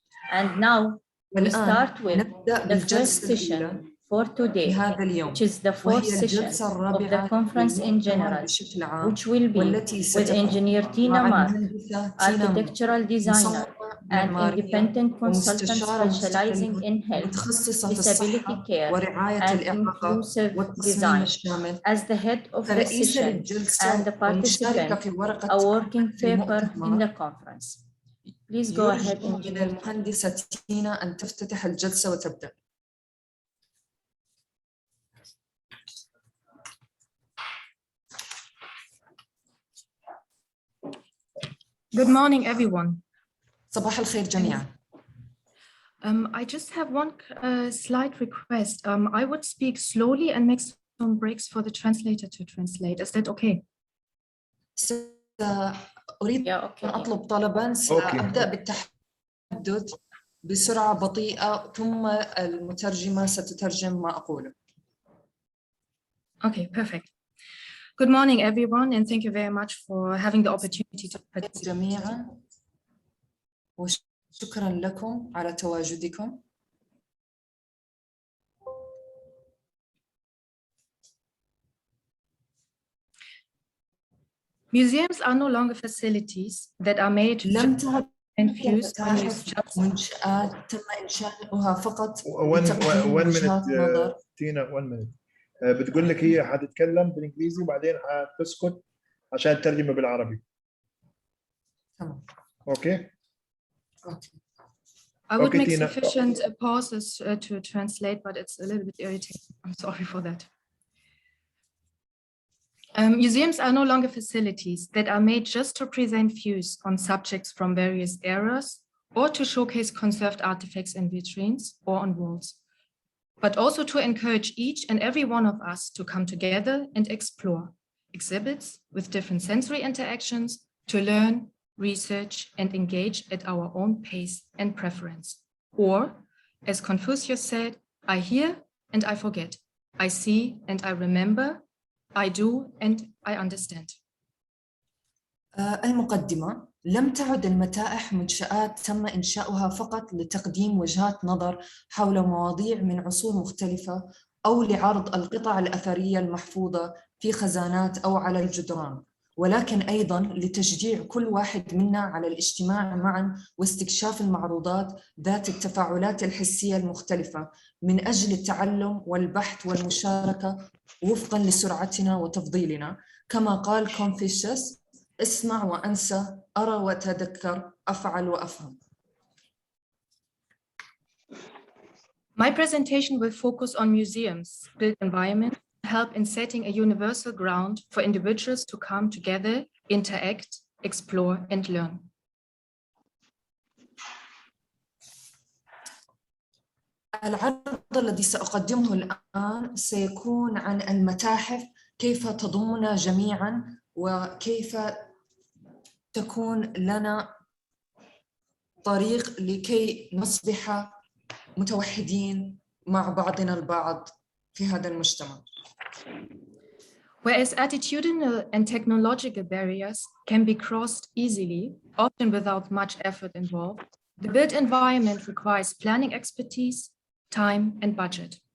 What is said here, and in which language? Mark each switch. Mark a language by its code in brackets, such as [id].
[en] And now we start with the first session for today, which is the fourth session of the conference in general, which will be with Engineer Tina Mar, architectural designer and independent consultant specializing in health, disability care, and inclusive design, as the head of the session and the participant, a working paper in the conference. Please go ahead, Engineer. [ar] المهندسة تينا أن تفتتح الجلسة وتبدأ. [en] Good morning, everyone. [ar] صباح الخير جميعاً. [en] I just have one slight request. I would speak slowly and make some breaks for the translator to translate. Is that okay? [ar] أريد أن أطلب طلباً سأبدأ بالتحدث بسرعة بطيئة ثم المترجمة ستترجم ما أقوله. [en] Okay, perfect. Good morning, everyone, and thank you very much for having the opportunity to participate. [ar] جميعاً وشكراً لكم على تواجدكم. [en] Museums are no longer facilities that are made and fused [ar] منشآت تم إنشاؤها فقط [en] one minute [ar] تينا one minute بتقول لك هي حتتكلم بالإنجليزي وبعدين حتسكت عشان ترجمة بالعربي. تمام. [en] Okay. I would make sufficient pauses to translate, but it's a little bit irritating. I'm sorry for that. Museums are no longer facilities that are made just to present views on subjects from various eras or to showcase conserved artifacts in vitrines or on walls, but also to encourage each and every one of us to come together and explore exhibits with different sensory interactions to learn, research, and engage at our own pace and preference. Or, as Confucius said, I hear and I forget, I see and I remember, I do and I understand. [ar] المقدمة: لم تعد المتاحف منشآت تم إنشاؤها فقط لتقديم وجهات نظر حول مواضيع من عصور مختلفة أو لعرض القطع الأثرية المحفوظة في خزانات أو على الجدران، ولكن أيضاً لتشجيع كل واحد منا على الاجتماع معاً واستكشاف المعروضات ذات التفاعلات الحسية المختلفة من أجل التعلم والبحث والمشاركة وفقاً لسرعتنا وتفضيلنا. كما قال كونفوشيوس: اسمع وأنسى، أرى وأتذكر، أفعل وأفهم. [en] My presentation will focus on museums, built environment, help in setting a universal ground for individuals to come together, interact, explore, and learn. [ar] العرض الذي سأقدمه الآن سيكون عن المتاحف، كيف تضمنا جميعاً وكيف تكون لنا طريق لكي نصبح متوحدين مع بعضنا البعض في هذا المجتمع. [en] Whereas attitudinal and technological barriers can be crossed easily, often without much effort involved, the built environment requires planning expertise, time, and budget.